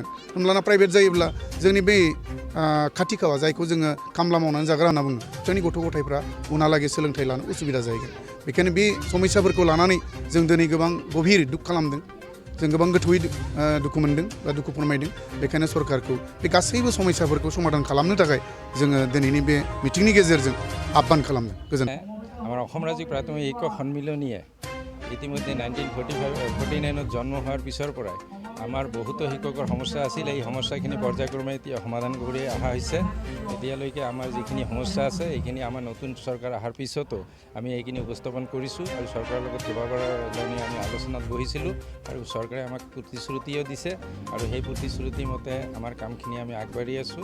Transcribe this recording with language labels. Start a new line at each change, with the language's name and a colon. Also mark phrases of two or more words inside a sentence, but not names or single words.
Bodo: होमब्लाना प्राइभेट जायोब्ला जोंनि बै खाथि खाला जायखौ जोङो खामला मावनानै जाग्रा होनना बुङो, जोंनि गथ' गथायफ्रा उनहालागै सोलोंथाइ लानो उसुबिदा जाहैगोन। बेखायनो बे समस्याफोरखौ लानानै जों दिनै गोबां गभिर दुख खालामदों, जों गोबां गोथौयै दुखु मोनदों बा दुखु फोरमायदों। बेखायनो सरकारखौ बे गासैबो समस्याफोरखौ समाधान खालामनो थाखाय जोङो दिनैनि बे मिटिंनि गेजेरजों आह्वान खालामदों। गोजोन्थों।
Assamese: আমার অসম ৰাজ্যিক প্ৰাথমিক শিক্ষক সন্মিলনীয়ে ইতিমধ্যে 1949 জন্ম হোৱাৰ পিছৰ পৰাই আমাৰ বহুতো শিক্ষকৰ সমস্যা আছিল। এই সমস্যাখিনি পৰ্যায়ক্ৰমে এতিয়া সমাধান কৰি অহা হৈছে। এতিয়ালৈকে আমাৰ যিখিনি সমস্যা আছে এইখিনি আমাৰ নতুন চৰকাৰ অহাৰ পিছতো আমি এইখিনি উপস্থাপন কৰিছোঁ আৰু চৰকাৰৰ লগত কেইবাবাৰো আমি আলোচনাত বহিছিলোঁ আৰু চৰকাৰে আমাক প্ৰতিশ্ৰুতিও দিছে আৰু সেই প্ৰতিশ্ৰুতি মতে আমাৰ কামখিনি আমি আগবাঢ়ি আছোঁ।